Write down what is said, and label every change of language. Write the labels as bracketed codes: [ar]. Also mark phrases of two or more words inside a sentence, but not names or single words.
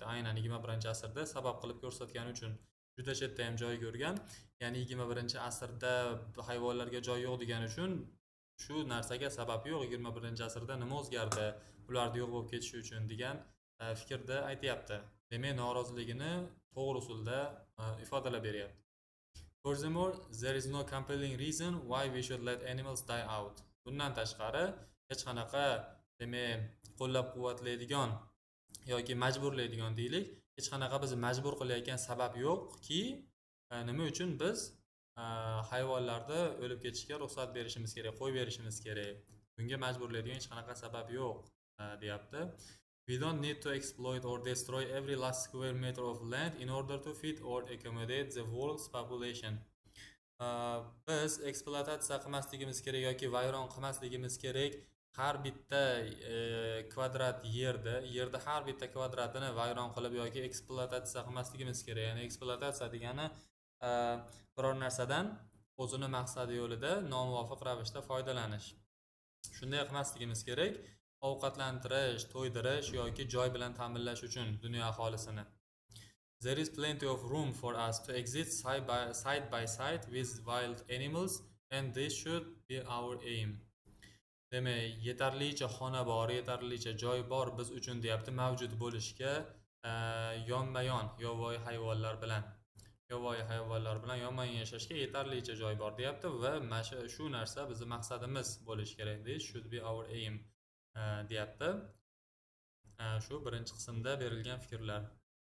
[uz] Aynan 21-asrda sabab qilib ko'rsatgani uchun juda chetda ham joy ko'rgan. Ya'ni 21-asrda hayvonlarga joy yo'q degani uchun shu narsaga sabab yo'q. 21-asrda nima o'zgardi ularni yo'q bo'lib ketishi uchun degan fikrda aytyapti. Demak, noroziligini to'g'ri usulda ifodalab beryapti. [en] Furthermore, there is no compelling reason why we should let animals die out. [uz] Bundan tashqari hech qanaqa demak qo'llab-quvvatlaydigan yoki majburlaydigan deylik, hech qanaqa bizni majbur qilayotgan sabab yo'qki, nima uchun biz hayvonlarni o'lib ketishiga ruxsat berishimiz kerak, qo'yib berishimiz kerak. Bunga majburlaydigan hech qanaqa sabab yo'q deyapti. [en] We don't need to exploit or destroy every last square meter of land in order to feed or accommodate the world's population. [uz] Biz ekspluatatsiya qilmasligimiz kerak yoki vayron qilmasligimiz kerak har bitta kvadrat yerda har bitta kvadratini vayron qilib yoki ekspluatatsiya qilmasligimiz kerak. Ya'ni ekspluatatsiya degani biror narsadan o'zini maqsadi yo'lida nomuvofiq ravishda foydalanish. Shunday qilmasligimiz kerak. Ovqatlantirish, to'ydirish yoki joy bilan ta'minlash uchun dunyo aholisini. [en] There is plenty of room for us to exist side by side with wild animals, and this should be our aim. [uz] Demak, yetarlicha xona bor, yetarlicha joy bor biz uchun deyapti, mavjud bo'lishga yonma-yon yovvoyi hayvonlar bilan yonma-yon yashashga yetarlicha joy bor deyapti va shu narsa bizning maqsadimiz bo'lishi kerak. [en] This should be our aim deyapti. [uz] Shu birinchi qismda berilgan fikrlar.